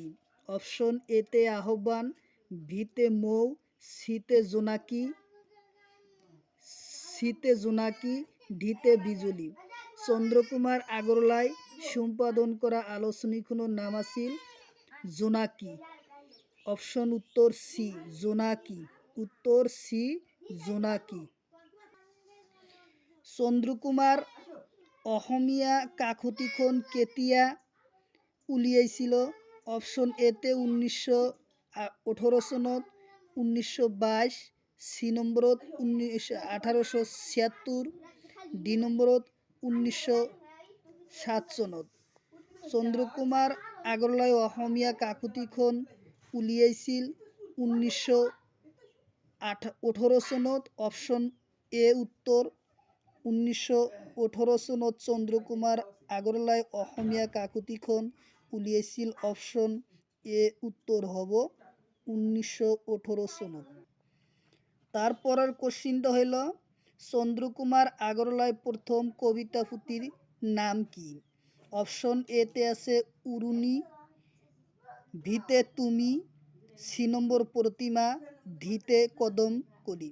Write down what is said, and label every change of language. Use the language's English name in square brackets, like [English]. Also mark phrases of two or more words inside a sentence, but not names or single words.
[Assamese] অপশন এতে আহ্বান, ভিতে মৌ, সিতে জোনাকি, ঢিতে বিজুলি। চন্দ্রকুমার আগরওয়ালায় সম্পাদন করা আলোচনীখনের নাম আছিল জোনাকি। অপশন উত্তর সি জোনাকি। উত্তর সি জোনাকি। চন্দ্রকুমার অসমীয়া কাকতিখন কেতিয়া উলিয়াইছিল? অপশন এতে 1918 সনত, 1922, সি নম্বরত 1876, ডি নম্বরত 1907 সনত। চন্দ্রকুমার আগরওয়ালায় অসমীয়া কাকতিখন উলিয়াইছিল 1918 সনত। অপশন এ উত্তর 1918 সনত চন্দ্রকুমার আগরওয়ালায় অসমীয়া কাকতিখন উলিয়াইছিল। অপশন এ উত্তর হব 1918 সনত। তারপরের কোশ্চিনটা হইল চন্দ্রকুমার আগরওয়ালায় প্রথম কবিতা পুঁথির নাম কি? অপশন এতে আছে উরুনি, ভিতে তুমি, সি নম্বর প্রতিমা, ঢিতে কদম কলি।